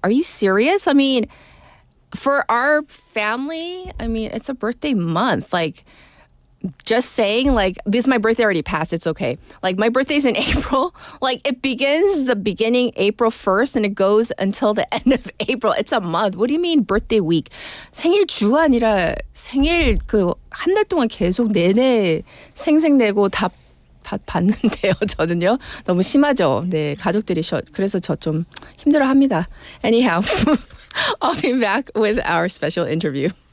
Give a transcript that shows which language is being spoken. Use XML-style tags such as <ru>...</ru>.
<en>Are you serious? I mean, for our family, I mean, it's a birthday month. Like, just saying, like, because my birthday already passed, it's okay. Like, my birthday's in April. Like, it begins the beginning April 1st and it goes until the end of April. It's a month. What do you mean birthday week?</en> <ko>생일 주가 아니라 생일 한 달 동안 계속 내내 생색내고 다 봤는데요, 저는요. 너무 심하죠. 네, 가족들이 그래서 저 좀 힘들어합니다.</ko> <en>Anyhow, I'll be back with our special interview.</en>